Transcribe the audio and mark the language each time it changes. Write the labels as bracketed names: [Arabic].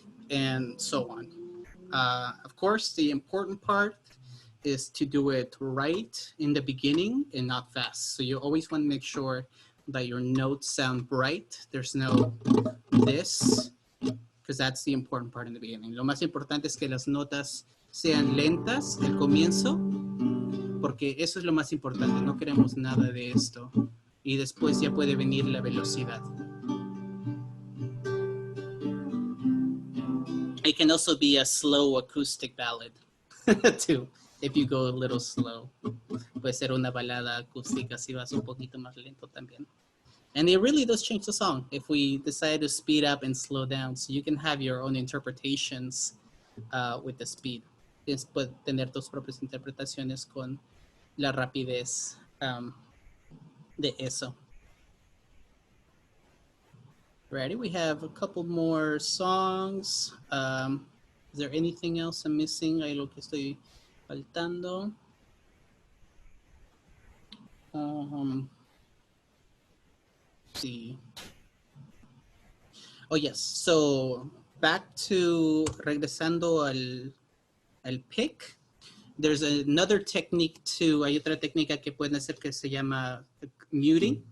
[English] And so on. Of course, the important part is to do it right in the beginning and not fast. So you always want to make sure that your notes sound bright. There's no this, because that's the important part in the beginning. [Spanish] Lo más importante es que las notas sean lentas al comienzo, porque eso es lo más importante. No queremos nada de esto. Y después ya puede venir la velocidad. [English] It can also be a slow acoustic ballad, too, if you go a little slow. [Spanish] Puede ser una balada acústica si vas un poquito más lento también. [English] And it really does change the song if we decide to speed up and slow down. So you can have your own interpretations with the speed. [Spanish] Puedes tener tus propias interpretaciones con la rapidez de eso. [English] Ready? We have a couple more songs. Is there anything else I'm missing? [Spanish] Hay lo que estoy faltando. [English] See. Oh, yes. So back to [Spanish] regresando al [English] pick. There's another technique too. [Spanish] Hay otra técnica que pueden hacer que se llama muting.